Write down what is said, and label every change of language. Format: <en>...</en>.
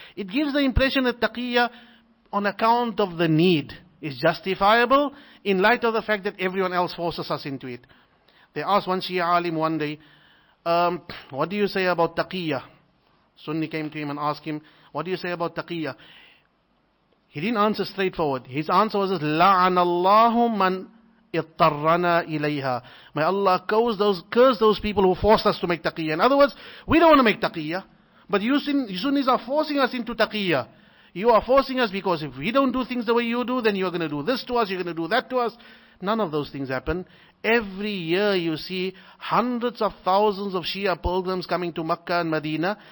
<en>It gives the impression that taqiyya on account of the need is justifiable in light of the fact that everyone else forces us into it. They asked one Shia alim one day, what do you say about taqiyya? Sunni came to him and asked him, what do you say about taqiyya? He didn't answer straightforward. His answer was,</en> <ar>لَعَنَ اللَّهُ مَنْ اضْطَرَّنَا إِلَيْهَا.</ar> <en>May Allah curse those people who forced us to make taqiyya. In other words, we don't want to make taqiyya, But you Sunnis are forcing us into taqiyya. You are forcing us because if we don't do things the way you do, then you're going to do this to us, you're going to do that to us. None of those things happen. Every year you see hundreds of thousands of Shia pilgrims coming to Makkah and Medina.</en>